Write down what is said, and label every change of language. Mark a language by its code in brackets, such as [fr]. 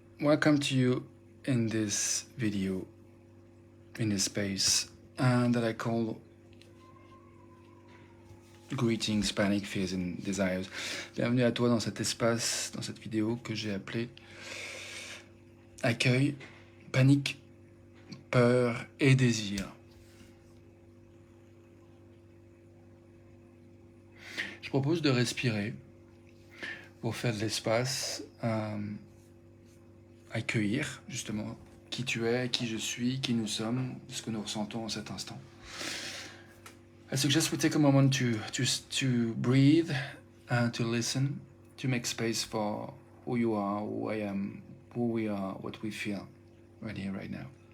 [en] Welcome to you in this video, in this space, that I call Greetings, Panic, Fears and Desires. [fr] Bienvenue à toi dans cet espace, dans cette vidéo que j'ai appelée Accueil, panique, peur et désir. Je propose de respirer pour faire de l'espace, accueillir justement qui tu es, qui je suis, qui nous sommes, ce que nous ressentons en cet instant. [en] I suggest we take a moment to breathe and to listen, to make space for who you are, who I am, who we are, what we feel right here, right now.